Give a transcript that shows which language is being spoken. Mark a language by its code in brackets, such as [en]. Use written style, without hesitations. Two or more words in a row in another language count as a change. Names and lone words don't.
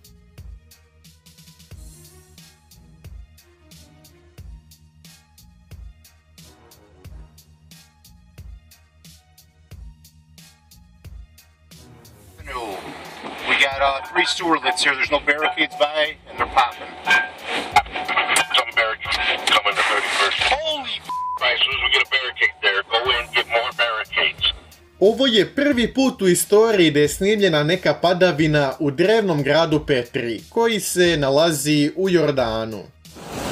[en] We got 3 sewerlets here. There's no barricades by, and they're popping. Some barricades coming to 31st. Holy f***! Right, as soon as we get a barricade there, go in, get more barricades. [sr] Ovo je prvi put u istoriji da je snimljena neka padavina u drevnom gradu Petri, koji se nalazi u Jordanu.